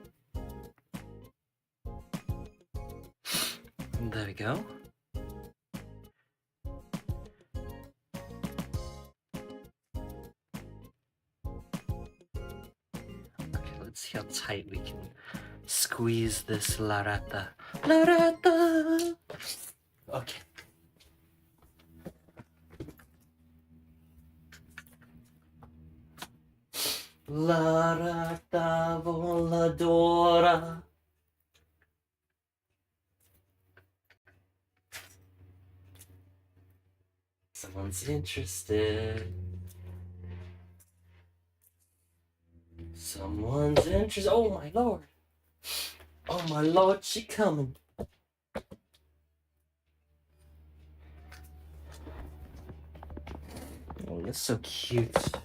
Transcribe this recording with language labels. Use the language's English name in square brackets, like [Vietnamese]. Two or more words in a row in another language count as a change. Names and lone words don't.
[English] There we go. Okay, let's see how tight we can squeeze this [Spanish] La rata. La rata! Okay. La rata voladora. [English] Someone's interested. Someone's interested. Oh my lord. Oh my lord, she coming. Oh, that's so cute.